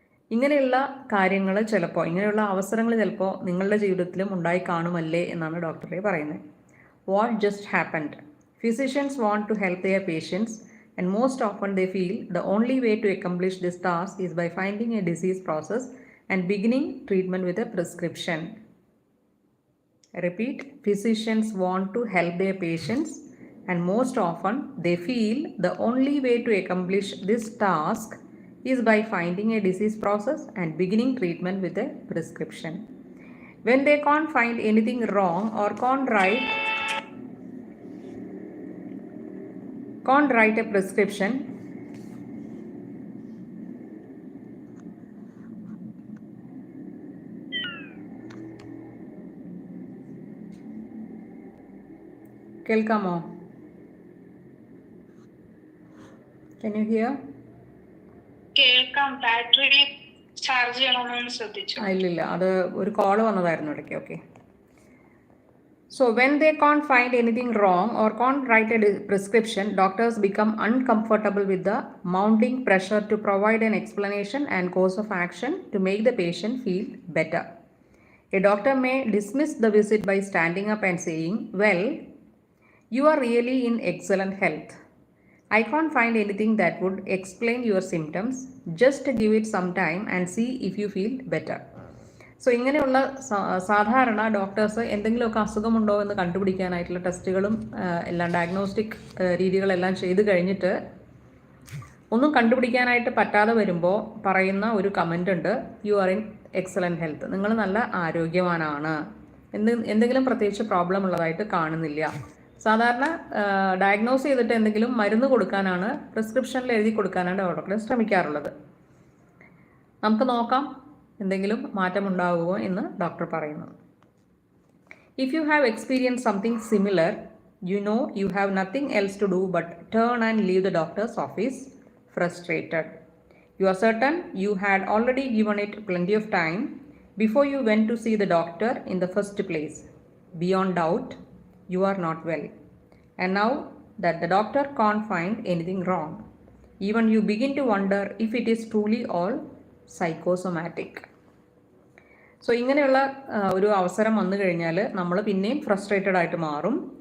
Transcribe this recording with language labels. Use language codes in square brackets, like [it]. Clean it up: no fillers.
[ml] ഇങ്ങനെയുള്ള കാര്യങ്ങൾ ചിലപ്പോൾ, ഇങ്ങനെയുള്ള അവസരങ്ങൾ ചിലപ്പോൾ നിങ്ങളുടെ ജീവിതത്തിലും ഉണ്ടായി കാണുമല്ലേ എന്നാണ് ഡോക്ടറെ പറയുന്നത്. [en] What just happened? Physicians want to help their patients and most often they feel the only way to accomplish this task is by finding a disease process and beginning treatment with a prescription. I repeat, physicians want to help their patients and most often they feel the only way to accomplish this task is by finding a disease process and beginning treatment with a prescription. When they can't find anything wrong or can't write a prescription, [ml] കേൾക്കാമോ? [en] Can you hear? [ml] കേൾക്കാം. Battery charge ചെയ്യണമെന്ന് ശ്രദ്ധിച്ചു. ഇല്ലില്ല, അത് ഒരു call വന്നതായിരുന്നു ഇടയ്ക്ക്. Okay. [en] So when they can't find anything wrong or can't write a prescription, doctors become uncomfortable with the mounting pressure to provide an explanation and course of action to make the patient feel better. A doctor may dismiss the visit by standing up and saying, "Well, you are really in excellent health. I can't find anything that would explain your symptoms. Just give it some time and see if you feel better." [ml] So ഇങ്ങനെയുള്ള സാധാരണ doctors എന്തെങ്കിലുമൊക്കെ അസുഖമുണ്ടോ എന്ന് കണ്ടുപിടിക്കാനായിട്ടുള്ള ടെസ്റ്റുകളും എല്ലാം diagnostic രീതികളെല്ലാം ചെയ്ത് കഴിഞ്ഞിട്ട് ഒന്നും കണ്ടുപിടിക്കാനായിട്ട് പറ്റാതെ വരുമ്പോൾ പറയുന്ന ഒരു കമൻ്റ് ഉണ്ട്, [en] You are in excellent health. [ml] നിങ്ങൾ നല്ല ആരോഗ്യവാനാണ്, എന്തെങ്കിലും പ്രത്യേകിച്ച് പ്രോബ്ലം ഉള്ളതായിട്ട് കാണുന്നില്ല. സാധാരണ ഡയഗ്നോസ് ചെയ്തിട്ട് എന്തെങ്കിലും മരുന്ന് കൊടുക്കാനാണ്, പ്രിസ്ക്രിപ്ഷനിൽ എഴുതി കൊടുക്കാനാണ് ഡോക്ടർ ശ്രമിക്കാറുള്ളത്. നമുക്ക് നോക്കാം എന്തെങ്കിലും മാറ്റമുണ്ടാകുമോ എന്ന് ഡോക്ടർ പറയുന്നു. [en] If you have experienced something similar, you know you have nothing else to do but turn and leave the doctor's office frustrated. You are certain you had already given it plenty of time before you went to see the doctor in the first place. Beyond doubt, you are not well. And now that the doctor can't find anything wrong, even you begin to wonder if it is truly all psychosomatic. [ml] So ഇങ്ങനെയുള്ള ഒരു അവസരം വന്നു കഴിഞ്ഞാൽ നമ്മൾ പിന്നെയും frustrated ആയിട്ട് മാറും.